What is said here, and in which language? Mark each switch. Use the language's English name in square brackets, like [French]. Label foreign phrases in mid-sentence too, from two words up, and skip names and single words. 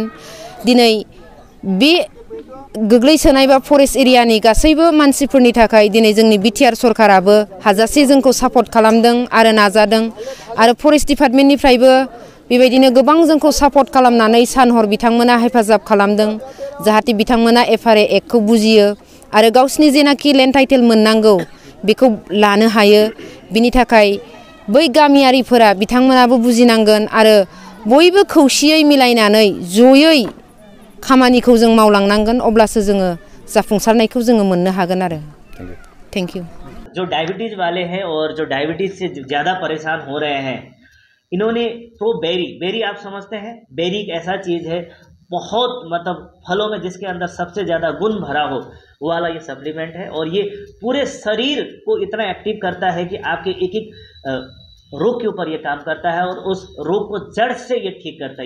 [Bodo] दिनै बे गोग्लैसोनाय बा फरेस्ट एरियानि गासैबो मानसिफोरनि थाखाय दिनै जोंनि बिटिआर सरकाराबो हाजासे जोंखौ सापर्ट खालामदों आरो नाजादों आरो फरेस्ट डिपार्टमेन्टनिफ्रायबो बेबायदिनो गोबां जोंखौ सापर्ट खालामनानै सान हर बिथांमोना हेफाजाब खालामदों जाहाथे बिथांमोना एफआरए एक्टखौ बुजियो आरो गावसिनि जेनाखि [English] land title [Bodo] मोननांगौ बेखौ लानो हायो। बिनि थाखाय बै गामियारिफोरा बिथांमोनाबो बुजिनांगोन आरो बयबो खौसेयै मिलायनानै जयै खामानिखौ जों मावलांनांगोन, अब्लासो जोङो जाफुंसारनायखौ जोङो मोननो हागोन आरो। [English] Thank you. [Hindi] जो डायबिटीज वाले हैं और जो डायबिटीज से ज़्यादा परेशान हो रहे हैं, इन्होंने तो बेरी आप समझते हैं, बेरी एक ऐसा चीज़ है बहुत मतलब फलों में जिसके अंदर सबसे ज़्यादा गुण भरा हो वो वाला ये सप्लीमेंट है और ये पूरे शरीर को इतना एक्टिव करता है कि आपके एक एक रोग के ऊपर ये काम करता है और उस रोग को जड़ से ये ठीक करता है।